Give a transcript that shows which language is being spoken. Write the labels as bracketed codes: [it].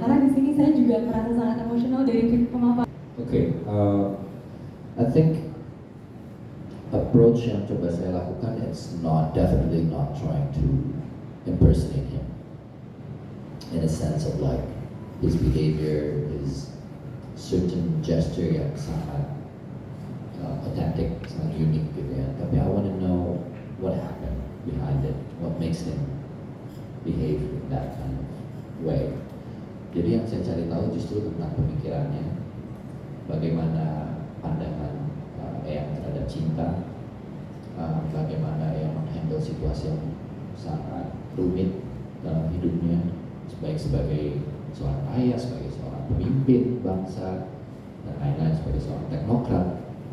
[id] Karena di sini saya juga merasa sangat emosional dari pemaparan. [en] Okay, I think approach [id] yang coba saya lakukan, [en] it's definitely not trying to impersonate him in a sense of like his behavior, his certain gesture [id] yang sangat authentic, sangat unik gitu ya. [en] Tapi I want to know what happened behind it, what makes him behave in that kind of way. [id] Jadi yang saya cari tahu justru tentang pemikirannya, bagaimana pandangan Eyang terhadap cinta, bagaimana Eyang menghandle situasi yang sangat rumit dalam hidupnya, baik sebagai seorang ayah, sebagai seorang pemimpin bangsa, dan lain-lain, sebagai seorang teknokrat.